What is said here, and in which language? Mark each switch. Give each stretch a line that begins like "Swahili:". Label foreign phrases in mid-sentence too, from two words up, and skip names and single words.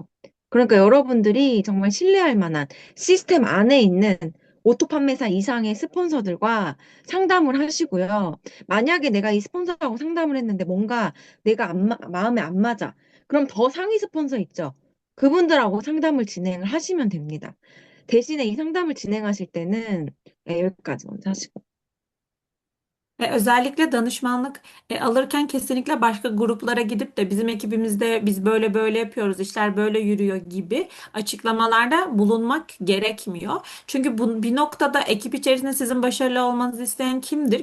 Korean: 그러니까 여러분들이 정말 신뢰할 만한 시스템 안에 있는 오토 판매사 이상의 스폰서들과 상담을 하시고요. 만약에 내가 이 스폰서하고 상담을 했는데 뭔가 내가 마음에 안 맞아. 그럼 더 상위 스폰서 있죠. 그분들하고 상담을 진행을 하시면 됩니다. 대신에 이 상담을 진행하실 때는 여기까지 먼저 하시고.
Turkish: Özellikle danışmanlık alırken kesinlikle başka gruplara gidip de bizim ekibimizde biz böyle böyle yapıyoruz, işler böyle yürüyor gibi açıklamalarda bulunmak gerekmiyor. Çünkü bu, bir noktada ekip içerisinde sizin başarılı olmanızı isteyen kimdir?